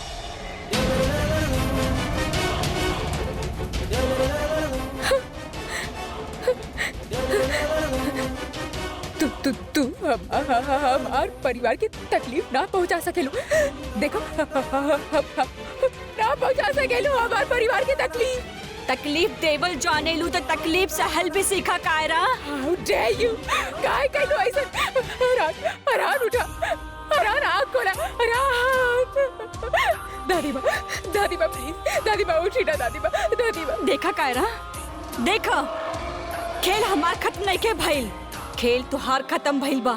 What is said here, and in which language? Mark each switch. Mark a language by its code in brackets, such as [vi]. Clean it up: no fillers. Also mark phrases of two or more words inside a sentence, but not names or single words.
[bho] तू हमार परिवार की तकलीफ ना पहुंचा सकेलू। देखो, ना पहुंचा सकेलू हमार परिवार की तकलीफ। तकलीफ देवल जाने लू तो तकलीफ सहल भी सीखा कायरा। [en] How dare you? [bho] काय कहलू ऐसा? अरहान, अरहान उठा, अरहान आँख खोला, अरहान। दादी माँ प्लीज, दादी माँ उठी ना, दादी माँ। देखा कायरा, देखा खेल हमार खत्म नहीं के भइल, खेल तुहार खत्म भइल बा।